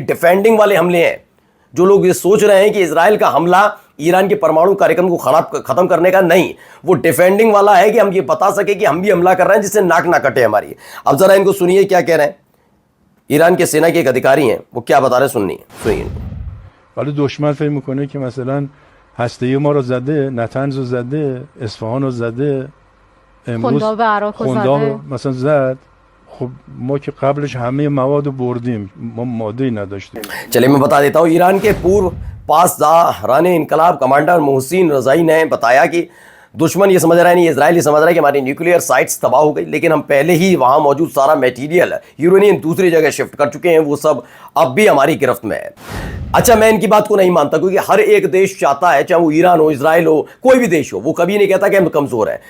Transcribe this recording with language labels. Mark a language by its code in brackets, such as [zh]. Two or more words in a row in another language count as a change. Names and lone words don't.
[hi] डिफेंडिंग वाले हमले हैं। जो लोग ये सोच रहे हैं कि इजराइल का हमला ईरान के परमाणु कार्यक्रम को खत्म करने का, नहीं, वो डिफेंडिंग वाला है कि हम ये बता सके कि हम भी हमला कर रहे हैं जिससे नाक ना कटे हमारी। अब जरा इनको सुनिए क्या कह रहे हैं। ईरान के सेना के एक अधिकारी हैं, वो क्या बता रहे हैं, सुनिए। [fa] ولی دشمن فکر میکنه که مثلا هسته‌ای ما رو زده، نتنز رو زده، اصفهان رو زده، امروز خنداب عراق رو زده، مثلا زد. خب ما که قبلش همه مواد رو بردیم، ما ماده‌ای نداشتیم. [hi] चलिए मैं बता देता हूं। ईरान के पूर्व पासदाराने इनकलाब कमांडर मोहसिन रजाई ने बताया कि दुश्मन ये समझ रहा है, नहीं इजराइल ये समझ रहा है कि हमारी [en] nuclear sites [hi] तबाह हो गई, लेकिन हम पहले ही वहां मौजूद सारा [en] material uranium [hi] दूसरी जगह शिफ्ट कर चुके हैं। वो सब अब भी हमारी गिरफ्त में है। अच्छा, मैं इनकी बात को नहीं मानता, क्योंकि हर एक देश चाहता है, चाहे वो ईरान हो, इजराइल हो, कोई भी देश हो, वो कभी नहीं कहता कि हम कमजोर हैं।